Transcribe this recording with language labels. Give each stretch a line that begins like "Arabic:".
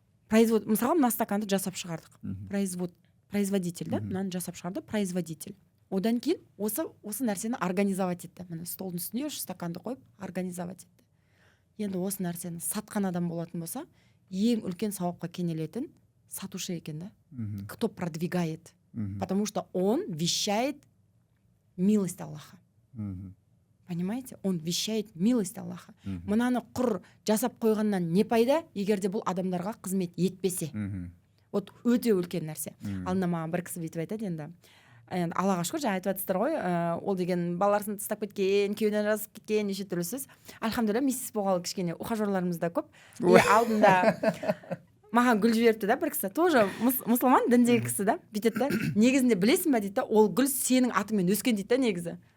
Kazakh: Мысалға мына стаканды жасап шығардық. Производитель да, мынаны жасап шығарды, производитель. Одан кейін осы нәрсені организовать етті. Міне столдың үстіне үш стаканды қойып организовать етті. Енді осы нәрсені сатқан адам болатын болса, ең үлкен сауапқа кенелетін сатушы екен да.
Russian: Кто продвигает. Потому что он вещает милость Аллаха. Понимаете? Он вещает милость Аллаха.
Kazakh: Мынаны құр жасап қойғаннан не пайда, егерде бұл адамдарға қызмет етпесе. Вот өте үлкен нәрсе. Алдында маған бір кісі бүйтіп айтады енді. Аллаға шүкір, жаңа айтып жатсыздар ғой, ол деген балаларсын тастап кеткен, күйеуден жазып кеткен, неше түрлі сөз. Альхамдулилля, миссис болғалы кішкене ухажерларымыз да көп. Алдында маған гүл жіберіпті да бір кісі, тоже мұсылман діндегі кісі да, бүйтеді да, негізінде білесің бе дейді да, ол гүл сенің атыңмен өскен дейді да негізі.